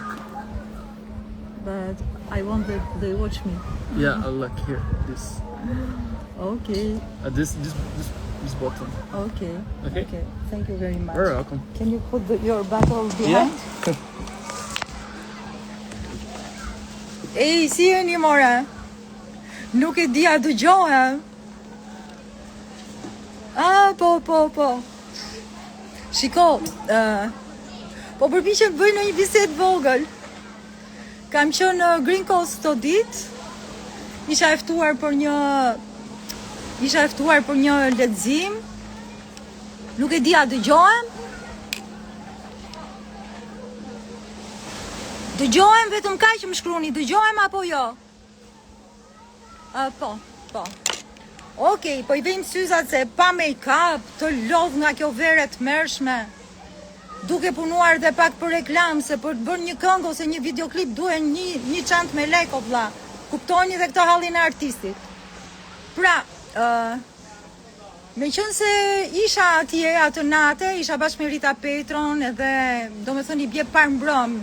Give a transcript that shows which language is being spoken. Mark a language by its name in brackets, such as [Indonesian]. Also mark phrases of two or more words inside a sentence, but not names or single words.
[English] But I want that they watch me. Yeah. Look here. This. Okay. This button. Okay. Okay. Okay. Thank you very much. You're welcome. Can you put your bottle behind? Yeah. [Albanian] Ej, si jeni more? Nuk e di a dëgjohem. Po. Shiko, po përpiqem bëj në një bisedë vogël. Kam qenë në Green Coast të ditë. Isha e ftuar për një lexim. Nuk e di a dëgjohem. Dëgjohem vetëm kaq që më shkruani, dëgjohem apo jo? Po. Okej, po I vejmë syzat se pa make-up, të lodh nga kjo verë të mërshme. Duke punuar dhe pak për reklam, se për të bërë një këngë ose një videoklip duhen një çantë me lekë o vlla. Kuptoni dhe këtë hallin e artistit. Pra, me qënë se isha atje atë nate, isha bashkë me Rita Petron edhe do me thënë I bje parë mbrëm.